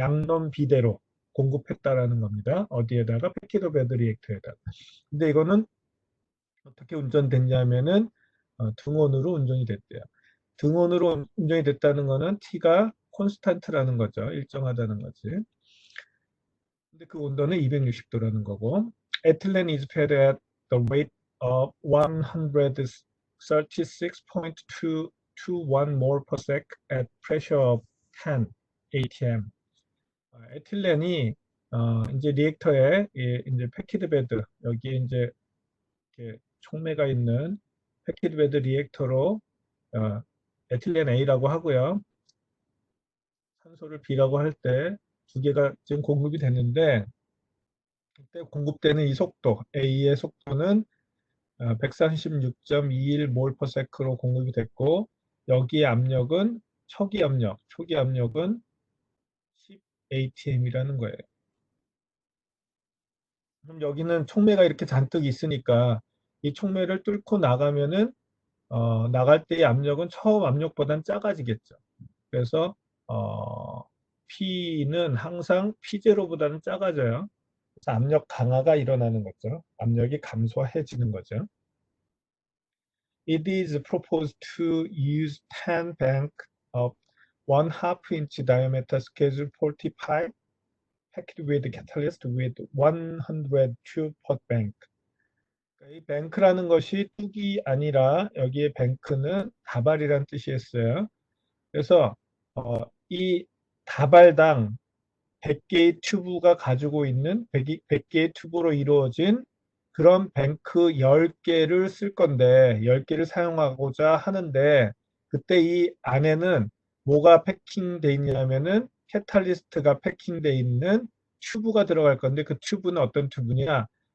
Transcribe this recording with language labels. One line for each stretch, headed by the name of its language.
Korean: 양론 비대로 공급했다라는 겁니다. 어디에다가 패키드 베드 리액터에다가. 근데 이거는 어떻게 운전됐냐면은 등온으로 운전이 됐대요. 등온으로 운전이 됐다는 거는 T가 콘스탄트라는 거죠. 일정하다는 거지. 근데 그 온도는 260도라는 거고,
English: ethylene is fed at the rate of 136.221 mole per sec at pressure of 10 atm.
Korean: 에틸렌이 이제 리액터에 이제 패키드 베드 여기 이제 이렇게 촉매가 있는 패키드 베드 리액터로 에틸렌 A라고 하고요. 산소를 B라고 할 때 두 개가 지금 공급이 됐는데 그때 공급되는 이 속도 A의 속도는 136.21몰/s로 공급이 됐고 여기의 압력은 초기 압력은 10 atm이라는 거예요. 그럼 여기는 촉매가 이렇게 잔뜩 있으니까 이 촉매를 뚫고 나가면은 나갈 때의 압력은 처음 압력보다는 작아지겠죠. 그래서 P는 항상 P0보다는 작아져요. 그래서 압력 강화가 일어나는 거죠. 압력이 감소해지는 거죠.
English: It is proposed to use 10 bank of 1/2 inch diameter schedule 40 pipe packed with catalyst with 100 tube per bank.
Korean: 이 뱅크라는 것이 뚝이 아니라 여기에 뱅크는 다발이란 뜻이었어요. 그래서 이 다발당 100개의 튜브가 가지고 있는 100개의 튜브로 이루어진 그런 뱅크 10개를 쓸 건데 10개를 사용하고자 하는데 그때 이 안에는 뭐가 패킹돼 있냐면은 캐탈리스트가 패킹돼 있는 튜브가 들어갈 건데 그 튜브는 어떤 튜브냐?